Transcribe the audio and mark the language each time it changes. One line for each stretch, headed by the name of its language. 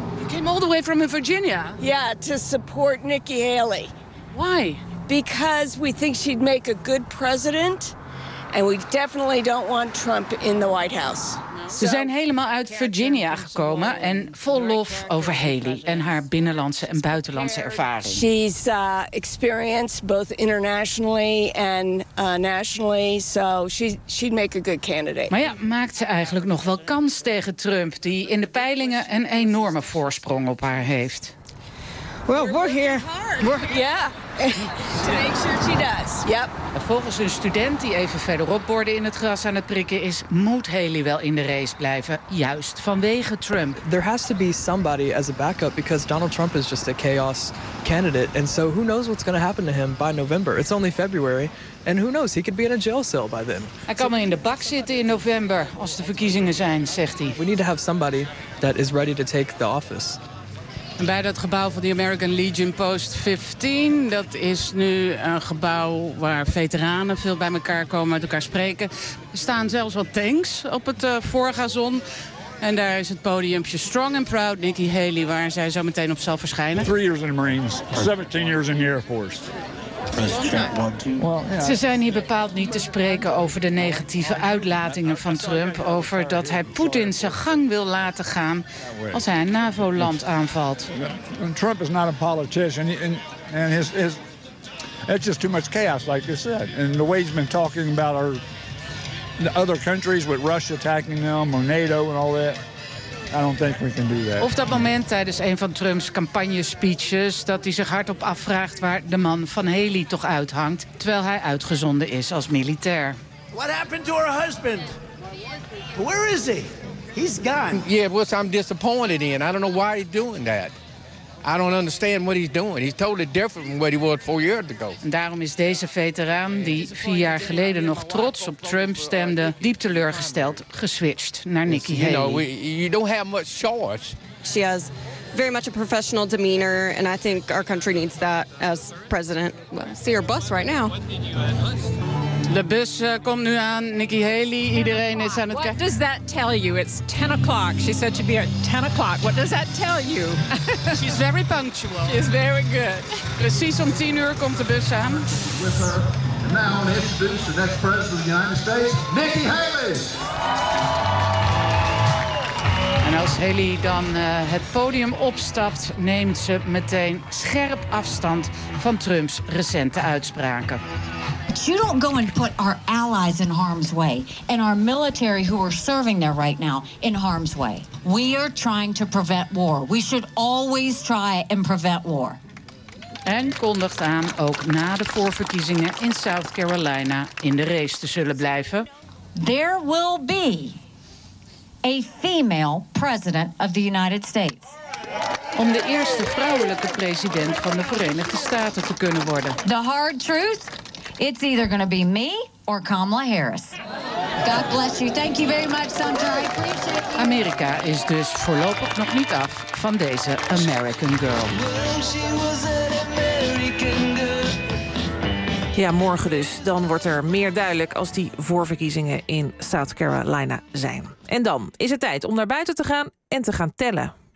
English: You came all the way from Virginia? Yeah, to support Nikki Haley. Why? Because we think she'd make a good president. And we definitely don't want Trump in the White House.
Dutch: Ze zijn helemaal uit Virginia gekomen en vol lof over Haley en haar binnenlandse en buitenlandse ervaring.
English: She's experienced both internationally and nationally, so she'd make a good candidate.
Dutch: Maar ja, maakt ze eigenlijk nog wel kans tegen Trump, die in de peilingen een enorme voorsprong op haar heeft?
English: Well, we're here. Yeah. To make sure she does. Yep.
Dutch: En volgens een student die even verderop borden in het gras aan het prikken is, moet Haley wel in de race blijven, juist vanwege Trump.
English: There has to be somebody as a backup because Donald Trump is just a chaos candidate, and so who knows what's going to happen to him by November? It's only February, and who knows? He could be in a jail cell by then.
Dutch: Hij kan wel in de bak zitten in november als de verkiezingen zijn, zegt hij.
English: We need to have somebody that is ready to take the office.
Dutch: En bij dat gebouw van de American Legion Post 15, dat is nu een gebouw waar veteranen veel bij elkaar komen, met elkaar spreken. Er staan zelfs wat tanks op het voorgazon. En daar is het podiumpje Strong and Proud, Nikki Haley, waar zij zo meteen op zal verschijnen. 3 jaar in de Marines, 17 jaar in de Air Force. Ze zijn hier bepaald niet te spreken over de negatieve uitlatingen van Trump, over dat hij Poetin zijn gang wil laten gaan als hij een NAVO-land aanvalt.
English: Trump is not a politician, and his it's just too much chaos, like you said. And the way he's been talking about our other countries with Russia attacking them or NATO and all that. I don't think we can do that.
Dutch: Of dat moment tijdens een van Trumps campagnespeeches, dat hij zich hardop afvraagt waar de man van Haley toch uithangt, terwijl hij uitgezonden is als militair.
English: What happened to her husband? Where is he? He's gone. Yeah, well, I'm disappointed in. I don't know why he's doing that. I don't understand what he's doing. He's totally different from what he was 4 years ago.
Dutch: En daarom is deze veteraan, die 4 jaar geleden nog trots op Trump stemde, diep teleurgesteld, geswitcht naar Nikki Haley.
English: You know, you don't have much choice. She has very much a professional demeanor, and I think our country needs that as president. Well, see her bus right now.
Dutch: De bus komt nu aan. Nikki Haley, iedereen is aan het kijken.
English: What does that tell you? It's 10 o'clock. She said she'd be at 10 o'clock. What does that tell you? She's very punctual. She's very good.
Dutch: Precies om 10 uur komt de bus aan.
English: With her. And now I'm introduced to the next president of the United States, Nikki Haley.
Dutch: En En als Haley dan het podium opstapt, neemt ze meteen scherp afstand van Trumps recente uitspraken.
English: You don't go and put our allies in harm's way and our military who are serving there right now in harm's way. We are trying to prevent war. We should always try and prevent war.
Dutch: En kondigt aan ook na de voorverkiezingen in South Carolina in de race te zullen blijven.
English: There will be a female president of the United States.
Dutch: Om de eerste vrouwelijke president van de Verenigde Staten te kunnen worden.
English: The hard truth, it's either going to be me or Kamala Harris. God bless you. Thank you very much, Sumter. I appreciate it.
Dutch: Amerika is dus voorlopig nog niet af van deze American girl. Ja, morgen dus. Dan wordt er meer duidelijk als die voorverkiezingen in South Carolina zijn. En dan is het tijd om naar buiten te gaan en te gaan tellen.